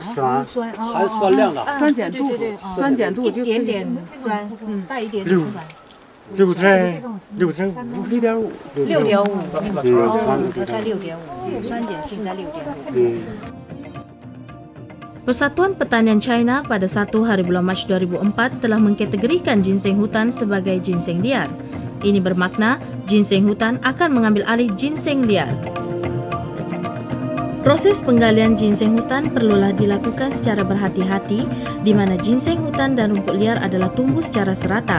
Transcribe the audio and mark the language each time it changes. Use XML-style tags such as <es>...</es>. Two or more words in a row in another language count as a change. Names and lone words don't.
<zh>酸含酸量的，酸碱度，酸碱度就一点点酸，带一点点酸。 6.5，它在6.5，酸碱性在6.5。</zh> <ms>Persatuan Pertanian China pada 1 hari bulan Mac 2004 telah mengkategorikan ginseng hutan sebagai ginseng liar. Ini bermakna ginseng hutan akan mengambil alih ginseng liar. Proses penggalian ginseng hutan perlulah dilakukan secara berhati-hati di mana ginseng hutan dan rumput liar adalah tumbuh secara serata.</ms>